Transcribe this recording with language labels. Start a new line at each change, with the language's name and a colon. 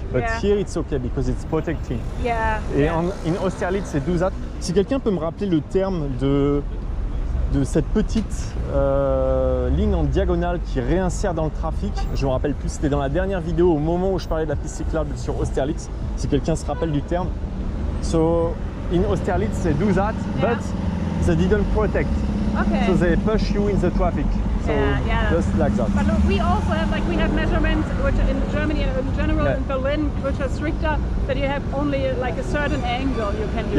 English: But here it's okay because it's protecting. Yeah.
French: Et in Austerlitz, c'est 12 Si quelqu'un peut me rappeler le terme de cette petite ligne en diagonale qui réinsère dans le trafic, je me rappelle plus, c'était dans la dernière vidéo au moment où je parlais de la piste cyclable sur Austerlitz, si quelqu'un se rappelle du terme.
English: So in Austerlitz they do that, but they didn't protect. Okay. So they push you in the traffic. So just like that. But look, we also have measurements which in Germany and in general in Berlin which are stricter, that you have only like a certain angle you can do.